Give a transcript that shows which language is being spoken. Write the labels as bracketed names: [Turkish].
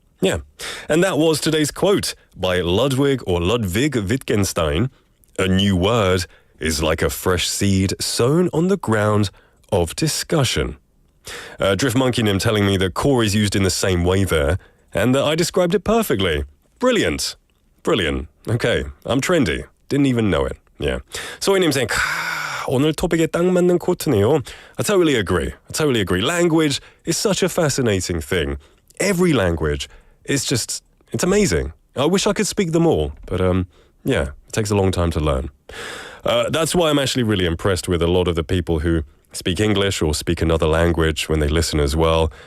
[English] Yeah, and that was today's quote by Ludwig Wittgenstein. A new word is like a fresh seed sown on the ground of discussion. Drift Monkey Nim telling me that core is used in the same way there, and that I described it perfectly. Brilliant. Brilliant. Okay, I'm trendy. Didn't even know it. Yeah. [Korean] 소희님 saying, 오늘 토픽에 딱 맞는 코트네요. [English] I totally agree. Language is such a fascinating thing. Every language is just, it's amazing. I wish I could speak them all, but yeah, it takes a long time to learn. That's why I'm actually really impressed with a lot of the people who speak English or speak another language when they listen as well.